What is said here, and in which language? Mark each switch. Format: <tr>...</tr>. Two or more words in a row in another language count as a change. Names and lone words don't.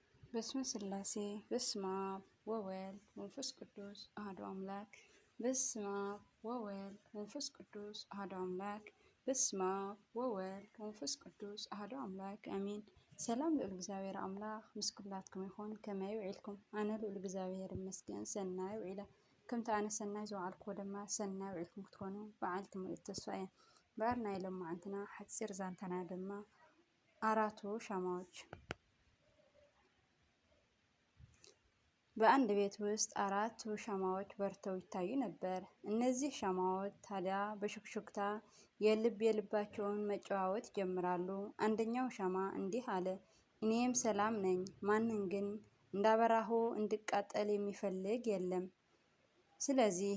<gez>በስመ ስላሴ በስመ አብ ወወልድ ወመንፈስ ቅዱስ አሐዱ አምላክ። በስመ አብ ወወልድ ወመንፈስ ቅዱስ አሐዱ አምላክ። በስመ አብ ወወልድ ወመንፈስ ቅዱስ አሐዱ አምላክ አሜን።</gez> <ti>ሰላም ልዑል እግዚአብሔር አምላክ ምስክላትኩም ይኹን። ከመይ ውዒልኩም? ኣነ ልዑል እግዚአብሔር ይመስገን ሰናይ ውዒለ። ከምቲ ኣነ ሰናይ ዝወዓልኩ ድማ ሰናይ ውዒልኩም ክትኮኑ በዓልቲ ምልእቲ ተስፋ እየ። ባርና የሎማዓንትና ሓፂር ዛንታና ድማ አራቱ ሻማዎች።</ti> <am>በአንድ ቤት ውስጥ አራቱ ሻማዎች በርተው ይታዩ ነበር። እነዚህ ሻማዎች ታዲያ በሹክሹክታ የልባቸውን መጨዋወት ይጀምራሉ። አንደኛው ሻማ እንዲህ አለ፣ እኔም ሰላም ነኝ፣ ማንን ግን እንዳበራሁ እንድቃጠል የሚፈልግ የለም። ስለዚህ</am>